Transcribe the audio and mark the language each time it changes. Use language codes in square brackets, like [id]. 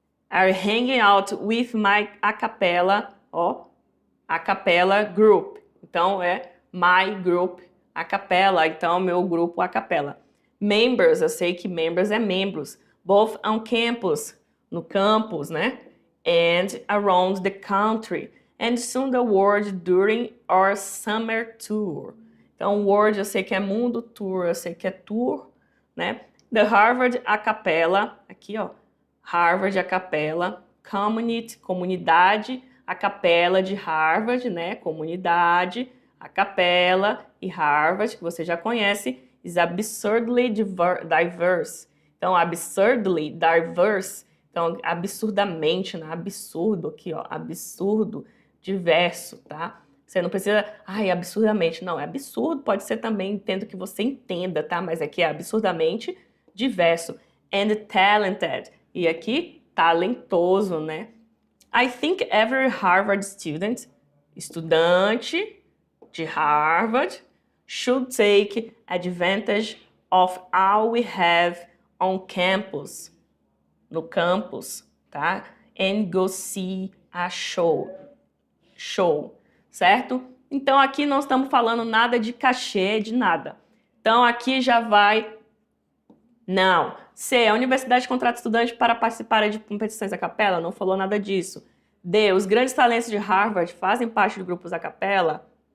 [en] Are hanging out with my a capella, ó, a capella group. [pt] Então é my group a capella, então meu grupo a capella. Members, eu sei que members é membros, [en] both on campus, [pt] no campus, né? [en] And around the country, and soon the world during our summer tour. [pt] Então world eu sei que é mundo, tour eu sei que é tour, né? [en] The Harvard a capella, [pt] aqui ó, [en] Harvard a capella, community, comunidade, a capela de Harvard, né? [pt] Comunidade, a capela e Harvard, que você já conhece, [en] is absurdly diverse. [pt] Então, [en] absurdly diverse, [pt] então, absurdamente, né? Absurdo aqui, ó, absurdo, diverso, tá? Você não precisa, absurdamente, não, é absurdo, pode ser também, entendo que você entenda, tá? Mas aqui é absurdamente diverso. [en] And talented, [pt] e aqui, talentoso, né? [en] I think every Harvard student, [pt] estudante de Harvard, [en] should take advantage of all we have on campus, [pt] no campus, tá? [en] And go see a show, certo? [pt] Então aqui não estamos falando nada de cachê, de nada. Então aqui já vai... Não. C, a universidade contrata estudantes para participar de competições a capela? Não falou nada disso. D, os grandes talentos de Harvard fazem parte de grupos a capela?